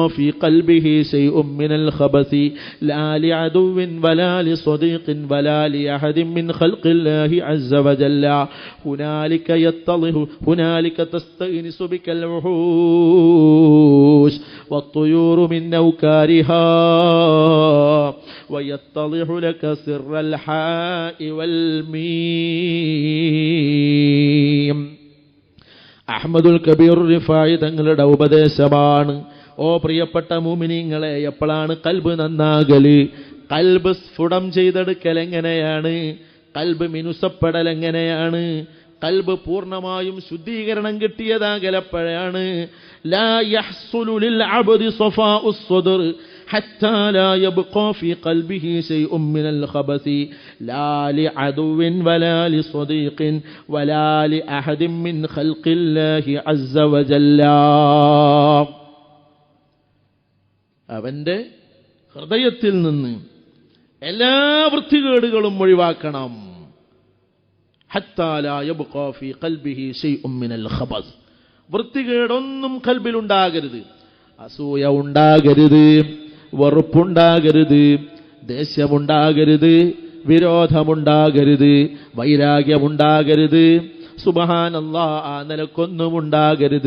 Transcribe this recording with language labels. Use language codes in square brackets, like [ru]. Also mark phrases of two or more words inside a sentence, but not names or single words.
[ar] في قلبه شيء من الخبث لا لعدو ولا لصديق ولا لأحد من خلق الله عز وجل هنالك يتضح هنالك تستأنس بك الوحوش والطيور من أوكارها ويتضح لك سر الحاء والميم. [ml] അഹ്മദുൽ കബീർ റിഫായി തങ്ങളുടെ ഉപദേശമാണ്. ഓ പ്രിയപ്പെട്ട മുഅ്മിനീങ്ങളെ, എപ്പോഴാണ് കൽബ് നന്നാകല്? കൽബ് സ്ഫുടം ചെയ്തെടുക്കൽ എങ്ങനെയാണ്? കൽബ് മിനുസപ്പെടൽ എങ്ങനെയാണ്? കൽബ് പൂർണ്ണമായും ശുദ്ധീകരണം കിട്ടിയതാകലപ്പോഴാണ്. [ar] لا يحصل للعبد صفاء الصدر حتى لا يبقى في قلبه شيء من الخبث لا لعدو ولا لصديق ولا لأحد من خلق الله عز وجل. [ml] അവന്റെ ഹൃദയത്തിൽ നിന്ന് എല്ലാ വൃത്തികേടുകളും ഒഴിവാക്കണം. [ar] حتى لا يبقى في قلبه شيء من الخبث. [ml] വൃത്തികേടൊന്നും കൽബിൽ ഉണ്ടാകരുത്. അസൂയ ഉണ്ടാകരുത്, വെറുപ്പുണ്ടാകരുത്, ദേഷ്യമുണ്ടാകരുത്, വിരോധമുണ്ടാകരുത്, വൈരാഗ്യമുണ്ടാകരുത്. സുബ്ഹാനല്ലാഹ്, ആ നിലക്കൊന്നും ഉണ്ടാകരുത്.